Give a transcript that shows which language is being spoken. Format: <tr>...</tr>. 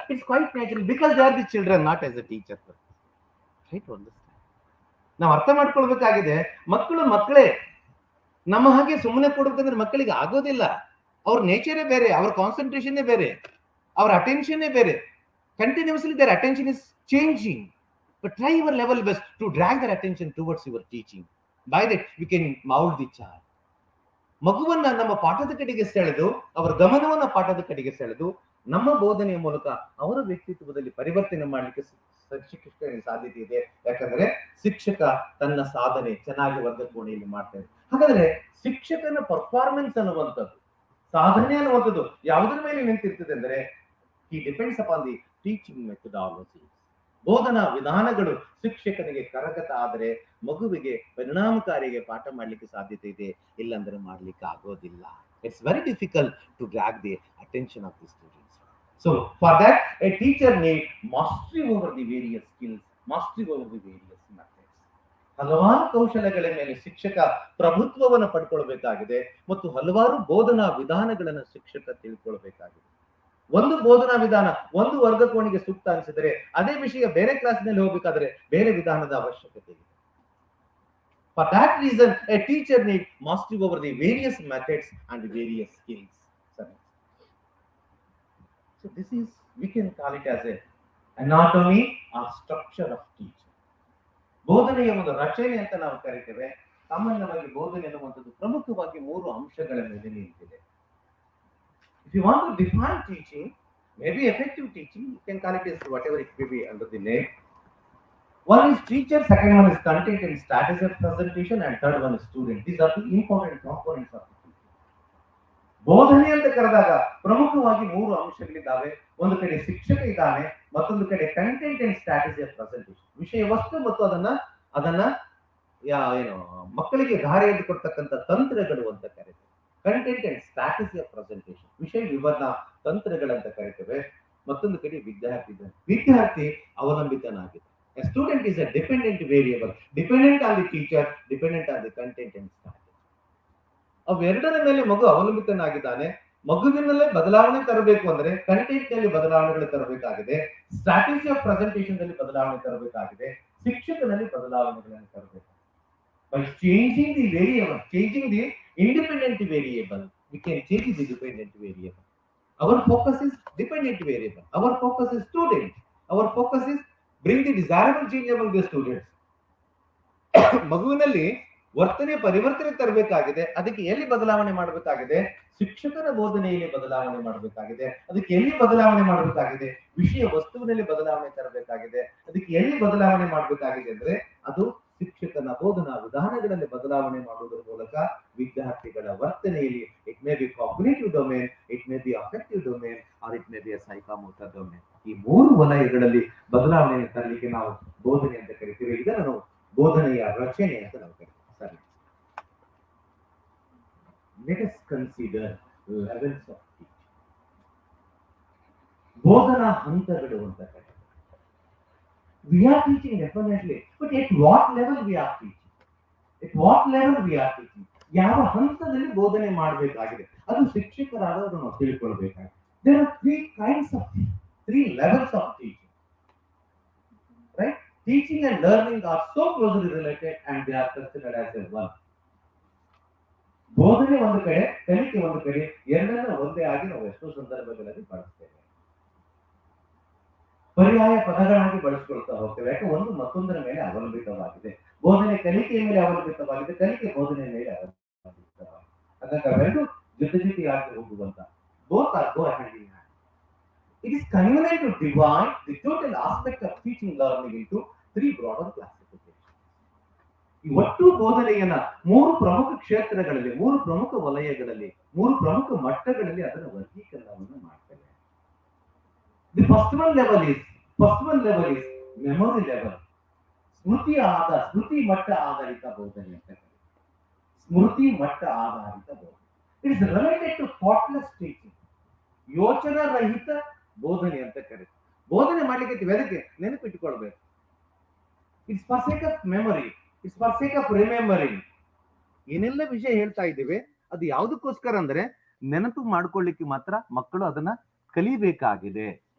<en>It's quite natural because they are the children, not as a teacher.</en> <kn>ನಾವು ಅರ್ಥ ಮಾಡ್ಕೊಳ್ಬೇಕಾಗಿದೆ, ಮಕ್ಕಳು ಮಕ್ಕಳೇ. ನಮ್ಮ ಹಾಗೆ ಸುಮ್ಮನೆ ಕೊಡ್ಬೇಕಂದ್ರೆ ಮಕ್ಕಳಿಗೆ ಆಗೋದಿಲ್ಲ. ಅವ್ರ ನೇಚರೇ ಬೇರೆ, ಅವ್ರ ಕಾನ್ಸಂಟ್ರೇಷನ್ನೇ ಬೇರೆ, ಅವ್ರ ಅಟೆನ್ಷನ್ನೇ ಬೇರೆ.</kn> <en>Continuously their attention is changing, but try your level best to drag their attention towards your teaching. By that we can mold the child.</en> <kn>ಮಗುವನ್ನ ನಮ್ಮ ಪಾಠದ ಕಡೆಗೆ ಸೆಳೆದು, ಅವರ ಗಮನವನ್ನ ಪಾಠದ ಕಡೆಗೆ ಸೆಳೆದು, ನಮ್ಮ ಬೋಧನೆಯ ಮೂಲಕ ಅವರ ವ್ಯಕ್ತಿತ್ವದಲ್ಲಿ ಪರಿವರ್ತನೆ ಮಾಡಲಿಕ್ಕೆ ಶಿಕ್ಷಕರಿಗೆ ಸಾಧ್ಯತೆ ಇದೆ. ಯಾಕಂದ್ರೆ ಶಿಕ್ಷಕ ತನ್ನ ಸಾಧನೆ ಚೆನ್ನಾಗಿ ವರ್ಗ ಕೋಣೆಯಲ್ಲಿ ಮಾಡ್ತಾರೆ. ಹಾಗಾದ್ರೆ ಶಿಕ್ಷಕನ ಪರ್ಫಾರ್ಮೆನ್ಸ್ ಅನ್ನುವಂಥದ್ದು, ಸಾಧನೆ ಅನ್ನುವಂಥದ್ದು ಯಾವುದರ ಮೇಲೆ ನಿಂತಿರ್ತದೆ ಅಂದ್ರೆ,</kn> <en>he depends upon the teaching methodology.</en> <kn>ಬೋಧನಾ ವಿಧಾನಗಳು ಶಿಕ್ಷಕನಿಗೆ ಕರಗತ ಆದರೆ ಮಗುವಿಗೆ ಪರಿಣಾಮಕಾರಿಗೆ ಪಾಠ ಮಾಡ್ಲಿಕ್ಕೆ ಸಾಧ್ಯತೆ ಇದೆ, ಇಲ್ಲಾಂದ್ರೆ ಮಾಡ್ಲಿಕ್ಕೆ ಆಗೋದಿಲ್ಲ.</kn> <en>It's very difficult to drag the attention of the students. So for that a teacher need mastery over the various skills, mastery over the various methods.</en> <kn>ಹಲವಾರು ಕೌಶಲ್ಯಗಳ ಮೇಲೆ ಶಿಕ್ಷಕ ಪ್ರಭುತ್ವವನ್ನು ಪಡ್ಕೊಳ್ಬೇಕಾಗಿದೆ ಮತ್ತು ಹಲವಾರು ಬೋಧನಾ ವಿಧಾನಗಳನ್ನು ಶಿಕ್ಷಕ ತಿಳ್ಕೊಳ್ಬೇಕಾಗಿದೆ. ಒಂದು ಬೋಧನಾ ವಿಧಾನ ಒಂದು ವರ್ಗ ಕೋಣೆಗೆ ಸೂಕ್ತ ಅನಿಸಿದರೆ, ಅದೇ ವಿಷಯ ಬೇರೆ ಕ್ಲಾಸ್ನಲ್ಲಿ ಹೋಗ್ಬೇಕಾದ್ರೆ ಬೇರೆ ವಿಧಾನದ ಅವಶ್ಯಕತೆ ಇದೆ.</kn> <en>For that reason a teacher need mastery over the various methods and the various skills. So this is, we can call it as a anatomy or structure of teaching.</en> <kn>ಬೋಧನೆಯ ಒಂದು ರಚನೆ ಅಂತ ನಾವು ಕರಿತೇವೆ. ಸಾಮಾನ್ಯವಾಗಿ ಬೋಧನೆ ಅನ್ನುವಂಥದ್ದು ಪ್ರಮುಖವಾಗಿ 3 ಅಂಶಗಳ ಮೇಲೆ ನಿಂತಿದೆ.</kn> <en>If you want to define teaching, maybe effective teaching, you can call it as whatever it may be under the name. One is teacher, second one is content and status of presentation, and third one is student. These are the important components of the teaching.</en> <kn>ಬೋಧನೆ ಅಂತ ಕರೆದಾಗ ಪ್ರಮುಖವಾಗಿ 3 ಅಂಶಗಳಿದ್ದಾವೆ. ಒಂದು ಕಡೆ ಶಿಕ್ಷಕ ಇದ್ದಾನೆ, ಮತ್ತೊಂದು ಕಡೆ</kn> <en>content and strategy of presentation,</en> <kn>ವಿಷಯ ವಸ್ತು ಮತ್ತು ಅದನ್ನ ಏನು ಮಕ್ಕಳಿಗೆ ದಾರಿ ಕೊಡ್ತಕ್ಕಂಥ ತಂತ್ರಗಳು ಅಂತ ಕರೀತೇವೆ.</kn> <en>content and strategy of presentation,</en> <kn>ವಿಷಯ ವಿವರಣ ತಂತ್ರಗಳಂತ ಕರಿತೇವೆ. ಮತ್ತೊಂದು ಕಡೆ ವಿದ್ಯಾರ್ಥಿ ಅವಲಂಬಿತನಾಗಿದೆ.</kn> <en>A student is a dependent variable, dependent on the teacher, dependent on the content and strategy.</en> <kn>ಅವೆರಡರ ಮೇಲೆ ಮಗು ಅವಲಂಬಿತನಾಗಿದ್ದಾನೆ. ಮಗುವಿನಲ್ಲೇ ಬದಲಾವಣೆ ತರಬೇಕು ಅಂದ್ರೆ ಕಂಟೆಂಟ್ ನಲ್ಲಿ ಬದಲಾವಣೆಗಳು ತರಬೇಕಾಗಿದೆ,</kn> <en>strategy of presentation</en> <kn>ನಲ್ಲಿ ಬದಲಾವಣೆ ತರಬೇಕಾಗಿದೆ, ಶಿಕ್ಷಕನಲ್ಲಿ ಬದಲಾವಣೆಗಳನ್ನು ತರಬೇಕು.</kn> <en>By changing the variable, changing the independent variable, we can change the dependent variable. Our focus is dependent variable. Our focus is student. Our focus is bring the desirable change among the students.</en> <kn>ಮಗುವಿನಲ್ಲಿ ವರ್ತನೆ ಪರಿವರ್ತನೆ ತರಬೇಕಾಗಿದೆ. ಅದಕ್ಕೆ ಎಲ್ಲಿ ಬದಲಾವಣೆ ಮಾಡಬೇಕಾಗಿದೆ? ಶಿಕ್ಷಕರ ಬೋಧನೆಯಲ್ಲಿ ಬದಲಾವಣೆ ಮಾಡಬೇಕಾಗಿದೆ. ಅದಕ್ಕೆ ಎಲ್ಲಿ ಬದಲಾವಣೆ ಮಾಡಬೇಕಾಗಿದೆ? ವಿಷಯ ವಸ್ತುವಿನಲ್ಲಿ ಬದಲಾವಣೆ ತರಬೇಕಾಗಿದೆ. ಅದಕ್ಕೆ ಎಲ್ಲಿ ಬದಲಾವಣೆ ಮಾಡಬೇಕಾಗಿದೆ ಅಂದ್ರೆ ಅದು ಶಿಕ್ಷಕನ ಬೋಧನಾ ವಿಧಾನಗಳಲ್ಲಿ ಬದಲಾವಣೆ ಮಾಡುವುದರ ಮೂಲಕ ವಿದ್ಯಾರ್ಥಿಗಳ ವರ್ತನೆಯಲ್ಲಿ,</kn> <en>it may be cognitive domain, it may be affective domain, or it may be psychomotor domain,</en> <kn>ಈ 3 ವಲಯಗಳಲ್ಲಿ ಬದಲಾವಣೆಯನ್ನು ತರಲಿಕ್ಕೆ ನಾವು ಬೋಧನೆ ಅಂತ ಕರಿತೀವಿ. ಇದನ್ನು ನಾವು ಬೋಧನೆಯ ರಚನೆ ಅಂತ ನಾವು ಕರಿತೀವಿ.</kn> <en>ಸರಿ, let us consider levels of teaching.</en> <kn>ಬೋಧನಾ ಹಂತಗಳು ಅಂತ ಕರೀತಾರೆ.</kn> <en>We are teaching definitely, but at what level we are teaching? At what level we are teaching?</en> <kn>ಯಾವ ಹಂತದಲ್ಲಿ ಬೋಧನೆ ಮಾಡಬೇಕಾಗಿದೆ ಅದು ಶಿಕ್ಷಕರಾದವರು ನಾವು ತಿಳ್ಕೊಳ್ಬೇಕಾಗಿದೆ.</kn> <en>There are 3 levels of teaching, right? Teaching and learning are so closely related and they are considered as a one.</en> <kn>ಬೋಧನೆ ಒಂದು ಕಡೆ, ಕಲಿಕೆ ಒಂದು ಕಡೆ, ಎರಡನ್ನ ಒಂದೇ ಆಗಿ ನಾವು ಎಷ್ಟೋ ಸಂದರ್ಭಗಳಲ್ಲಿ ಬಳಸ್ತೇವೆ. ಪರ್ಯಾಯ ಪದಗಳಾಗಿ ಬಳಸ್ಕೊಳ್ತಾ ಹೋಗ್ತೇವೆ. ಯಾಕೆ ಒಂದು ಮತ್ತೊಂದರ ಮೇಲೆ ಅವಲಂಬಿತವಾಗಿದೆ. ಬೋಧನೆ ಕಲಿಕೆಯ ಮೇಲೆ ಅವಲಂಬಿತವಾಗಿದೆ, ಕಲಿಕೆ ಬೋಧನೆ ಮೇಲೆ ಅವಲಂಬಿತವಾಗಿದೆ. ಹಾಗಾಗಿ ಅವೆರಡು ಜೊತೆಯಾಗಿ ಹೋಗುವಂತ</kn> <en>both are go hand in hand. It is convenient to divide the total aspect of teaching learning into three broader classifications.</en> <kn>ಈ ಒಟ್ಟು ಬೋಧನೆಯನ್ನ ಮೂರು ಪ್ರಮುಖ ಕ್ಷೇತ್ರಗಳಲ್ಲಿ, ಮೂರು ಪ್ರಮುಖ ವಲಯಗಳಲ್ಲಿ, ಮೂರು ಪ್ರಮುಖ ಮಟ್ಟಗಳಲ್ಲಿ ಅದನ್ನು ವರ್ಗೀಕರಣವನ್ನು ಮಾಡ್ತೇವೆ.</kn> <en>The first one level is memory level.</en> <kn>ಸ್ಮೃತಿ ಮಟ್ಟ ಆಧಾರಿತ ಬೋಧನೆ ಅಂತ ಕರೀತಾರೆ. ಸ್ಮೃತಿ ಮಟ್ಟ ಆಧಾರಿತ ಬೋಧನೆ.</kn> <en>It is related to thoughtless teaching.</en> <kn>ಯೋಚನಾ ರಹಿತ ಬೋಧನೆ ಅಂತ ಕರೀತಾರೆ. ಬೋಧನೆ ಮಾಡ್ಲಿಕ್ಕೆ ಅದಕ್ಕೆ ನೆನಪಿಟ್ಟುಕೊಳ್ಬೇಕು.</kn> <en>It's for sake of memory, it's for sake of remembering.</en> <kn>ಏನೆಲ್ಲ ವಿಷಯ ಹೇಳ್ತಾ ಇದ್ದೀವಿ ಅದು ಯಾವುದಕ್ಕೋಸ್ಕರ ಅಂದ್ರೆ ನೆನಪು ಮಾಡ್ಕೊಳ್ಳಿಕ್ಕೆ ಮಾತ್ರ ಮಕ್ಕಳು ಅದನ್ನ ಕಲಿಬೇಕಾಗಿದೆ.</kn>